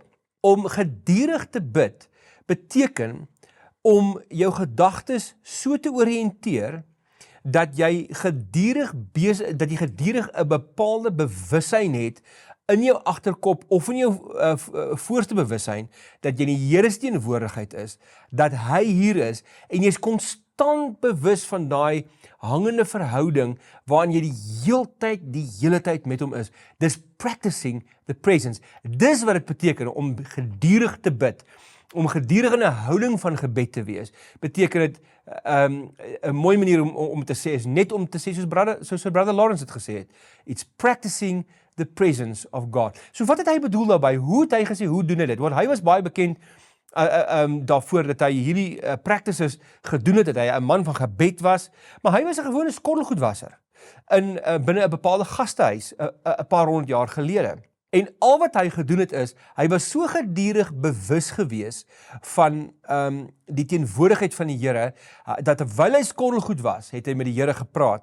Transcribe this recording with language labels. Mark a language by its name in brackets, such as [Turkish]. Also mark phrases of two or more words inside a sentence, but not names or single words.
[Afrikaans] Om gedurig te bid beteken om jou gedagtes so te oriënteer dat jy gedurig 'n bepaalde bewussyn het in jou agterkop of in jou voorste bewussyn, dat jy in die Here se teenwoordigheid is, dat hy hier is, en jy is konstant bewus van daai hangende verhouding, waarin jy die hele tyd met hom is. [English] Dis practicing the presence. [Afrikaans] Dis wat dit beteken om gedurig te bid, om gedurig in 'n houding van gebed te wees. Beteken dit, 'n mooi manier om te sê, is net om te sê, soos Brother Lawrence het gesê het, [English] it's practicing the presence of God. [Afrikaans] So wat het hy bedoel daarby? Hoe het hy gesê, hoe doen hy dit? Want hy was baie bekend daarvoor dat hy hierdie practices gedoen het, dat hy 'n man van gebed was, maar hy was 'n gewone skottelgoedwasser. binne 'n bepaalde gastehuis 'n paar 100 jaar gelede. En al wat hy gedoen het is, hy was so gedurig bewus gewees van die teenwoordigheid van die Here, dat terwyl hy skorrelgoed was, het hy met die Here gepraat.